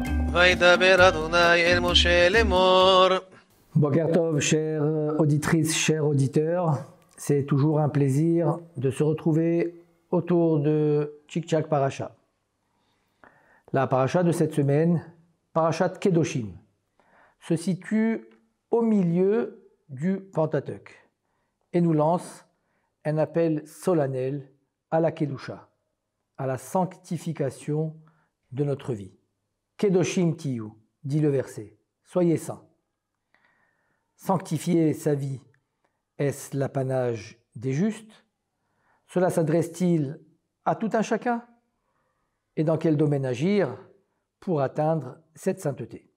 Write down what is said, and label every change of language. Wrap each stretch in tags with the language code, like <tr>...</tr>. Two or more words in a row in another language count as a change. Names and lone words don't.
<he>וידבר אדוני אל משה לאמור. בוקר טוב,</he> <fr>chères auditrices, chers auditeurs, c'est toujours un plaisir de se retrouver autour de Tchik-Tchak Parasha. La Parasha de cette semaine, Parashat Kedoshim, se situe au milieu du Pentateuque et nous lance un appel solennel à la Kedusha, à la sanctification de notre vie.</fr> <he>קדושים תהיו,</he> <fr>dit le verset, soyez saints. Sanctifier sa vie, est-ce l'apanage des justes? Cela s'adresse-t-il à tout un chacun? Et dans quel domaine agir pour atteindre cette sainteté?</fr>